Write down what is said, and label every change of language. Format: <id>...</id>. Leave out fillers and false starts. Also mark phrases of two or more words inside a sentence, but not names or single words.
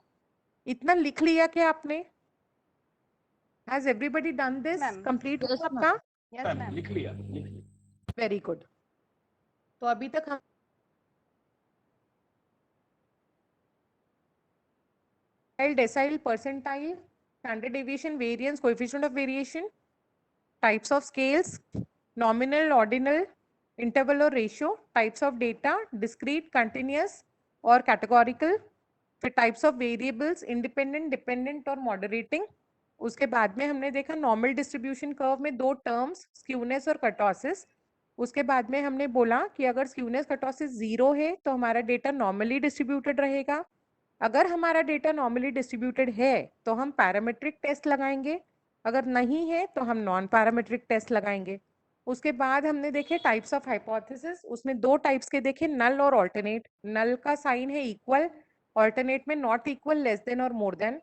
<hi>इतना लिख लिया क्या आपने?</hi> <en>has everybody done this?</en> <hi>मैम। कंप्लीट Yes, हुआ आपका?</hi> <en>yes ma'am.</en> <hi>लिख लिया</hi> <en>very good.</en> <hi>तो अभी तक हम</hi> <en>decile, percentile, standard deviation, variance, coefficient of variation, types of scales, nominal, ordinal, interval or ratio, types of data, discrete, continuous और categorical, फिर types of variables, independent, dependent और moderating।</en> <hi>उसके बाद में हमने देखा</hi> <en>normal distribution curve</en> <hi>में दो</hi> <en>terms, skewness</en> <hi>और kurtosis। उसके बाद में हमने बोला कि अगर</hi> <en>skewness kurtosis</en> <hi>0 है तो हमारा डेटा</hi> <en>normally distributed</en> <hi>रहेगा, अगर हमारा डेटा</hi> <en>normally distributed</en> <hi>है तो हम</hi> <en>parametric test</en> <hi>लगाएंगे, अगर नहीं है तो हम</hi> <en>non parametric test</en> <hi>लगाएंगे। उसके बाद हमने देखे</hi> <en>types of hypothesis,</en> <hi>उसमें दो टाइप्स के देखे, नल और ऑल्टरनेट।</hi> <en>नल का साइन है इक्वल, ऑल्टरनेट में not equal, less than और more than.</en>